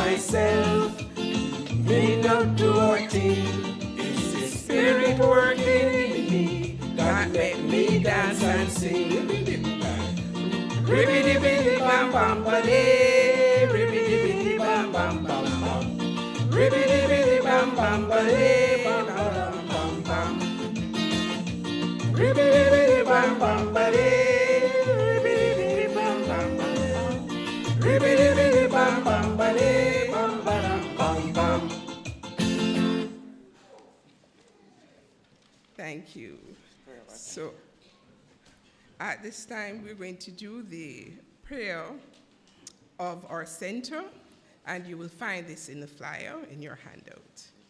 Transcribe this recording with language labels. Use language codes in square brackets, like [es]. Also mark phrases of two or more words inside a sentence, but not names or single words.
[en] ourselves, may not do our thing. It's the Spirit working in me that make me dance and sing. Ribbidi bidi bam bam ba day, ribbidi bidi bam bam bam bam, ribbidi bidi bam bam ba day, bam bam bam bam, ribbidi bidi bam bam ba day, ribbidi bidi bam bam bam bam, ribbidi bidi bam bam ba day, bam bam bam bam. Thank you. So, at this time, we're going to do the prayer of our center, and you will find this in the flyer in your handout.